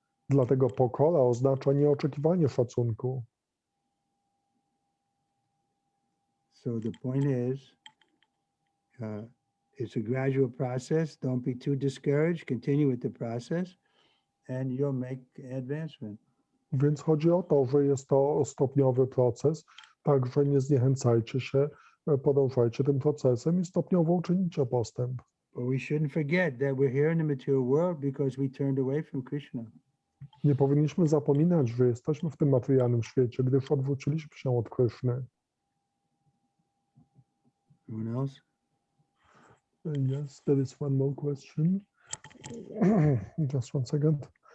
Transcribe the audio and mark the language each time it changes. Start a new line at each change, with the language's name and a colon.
Polish: Dlatego pokora oznacza nieoczekiwanie szacunku.
English: So the point is, it's a gradual process. Don't be too discouraged. Continue with the process, and you'll make advancement.
Polish: Więc chodzi o to, że jest to stopniowy proces, także nie zniechęcajcie się, podążajcie tym procesem i stopniowo uczynicie postęp.
English: But we shouldn't forget that we're here in the material world because we turned away from Krishna.
Polish: Nie powinniśmy zapominać, że jesteśmy w tym materialnym świecie, gdyż odwróciliśmy się od Kryszny.
English: Anyone else? Yes, there is one more question. Just one second.